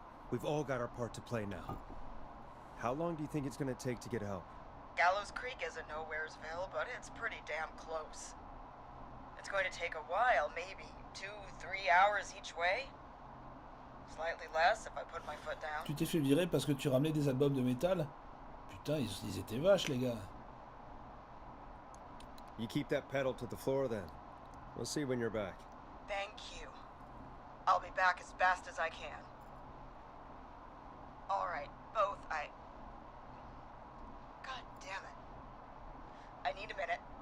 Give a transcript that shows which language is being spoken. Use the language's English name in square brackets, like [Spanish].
[English] We've all got our part to play now. How long do you think it's gonna take to get help? Gallows Creek isn't Nowheresville, but it's pretty damn close. It's going to take a while, maybe 2-3 hours each way. Slightly less if I put my foot down. [French] Tu t'es fait virer parce que tu ramenais des albums de métal? Putain, ils étaient vaches, les gars. [English] You keep that pedal to the floor then. We'll see when you're back. Thank you. I'll be back as fast as I can. All right, both. God damn it. I need a minute.